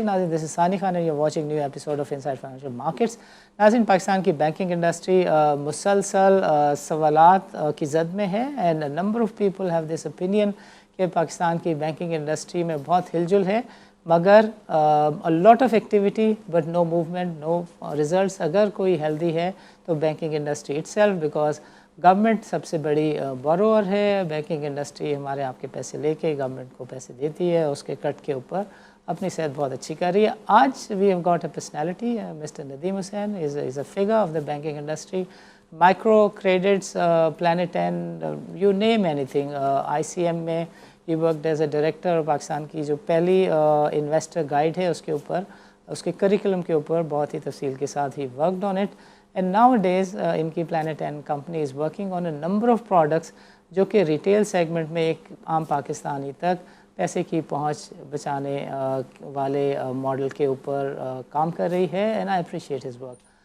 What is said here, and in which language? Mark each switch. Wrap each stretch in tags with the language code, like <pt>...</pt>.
<en>This is Sani Khan and you're watching new episode of Inside Financial Markets.</en> <ur>ناظرین، پاکستان کی banking industry مسلسل سوالات کی زد میں ہے،</ur> <en>and number of people have this opinion</en> <ur>کہ پاکستان کی بینکنگ انڈسٹری میں بہت ہل جل ہے، مگر</ur> <en>Lot of activity but no movement, no results.</en> <ur>اگر کوئی ہیلدی ہے تو banking industry it self, because government سب سے بڑی بورور ہے. بینکنگ انڈسٹری ہمارے آپ کے پیسے لے کے گورنمنٹ کو پیسے دیتی ہے، اس کے کٹ کے اوپر اپنی صحت بہت اچھی کر رہی ہے.</ur> <en>آج we have got a personality, mister Nadeem Hussain is a figure of the banking industry. Micro credits, plant 10، you name any thing.</en> <ur>I C M میں</ur> <en>You worked as a director.</en> <ur>Pakistan کی جو پہلی انویسٹر گائیڈ ہے اس کے اوپر، اس کے curriculum کے اوپر بہت ہی تفصیل کے ساتھ</ur> <en>ہی worked on it. And nowadays ان کی plant 10 company is working on a number of products</en> <ur>جو کہ ریٹیل سیگمنٹ میں ایک عام پاکستانی تک پیسے کی پہنچ بچانے والے ماڈل کے اوپر کام کر رہی ہے.</ur> <en>And I appreciate his work.</en>